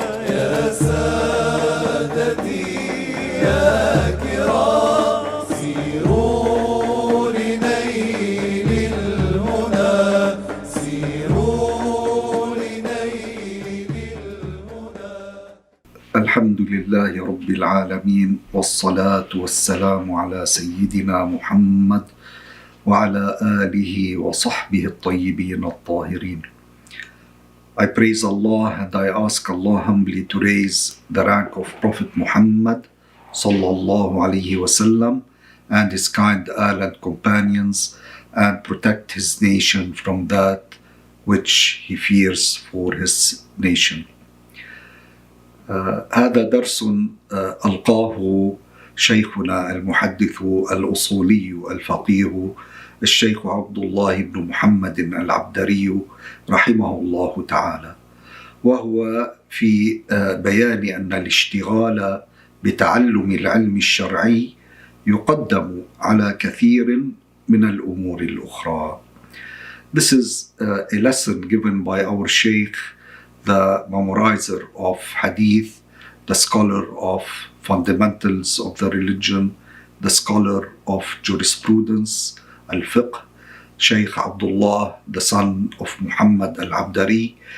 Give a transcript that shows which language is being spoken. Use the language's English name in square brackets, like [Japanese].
[Arabic] يا سادتي يا كرام سيروا لنيل المنى سيروا لنيل المنى. الحمد لله رب العالمين، والصلاة والسلام على سيدنا محمد وعلى آله وصحبه الطيبين الطاهرين. [English] I praise Allah and I ask Allah humbly to raise the rank of Prophet Muhammad sallallahu alaihi wasallam and his kind Ahl and companions, and protect his nation from that which he fears for his nation. [Arabic] هذا درس ألقاه شيخنا المحدث الأصولي الفقيه الشيخ عبد الله بن محمد العبدري رحمه الله تعالى، وهو في بيان أن الاشتغال بتعلم العلم الشرعي يقدم على كثير من الأمور الأخرى. [English] This is a lesson given by our Sheikh, the memorizer of hadith, the scholar of fundamentals of the religion, the scholar of jurisprudence, al-fiqh, Sheikh Abdullah, the son of Muhammad al-Abdari.